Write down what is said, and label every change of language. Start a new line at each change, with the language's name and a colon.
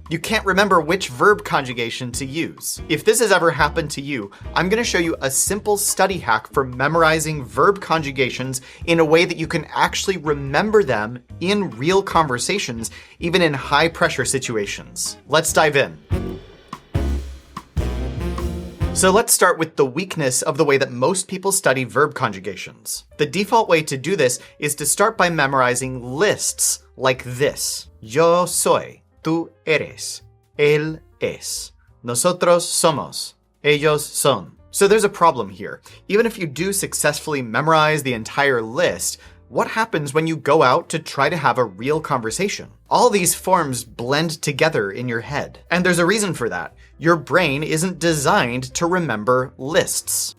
English: You can't remember which verb conjugation to use. If this has ever happened to you, I'm going to show you a simple study hack for memorizing verb conjugations in a way that you can actually remember them in real conversations, even in high-pressure situations. Let's dive in. So let's start with the weakness of the way that most people study verb conjugations. The default way to do this is to start by memorizing lists like this.
Spanish: Yo soy, tú eres, él es, nosotros somos, ellos son.
English: So there's a problem here. Even if you do successfully memorize the entire list, what happens when you go out to try to have a real conversation? All these forms blend together in your head. And there's a reason for that. Your brain isn't designed to remember lists.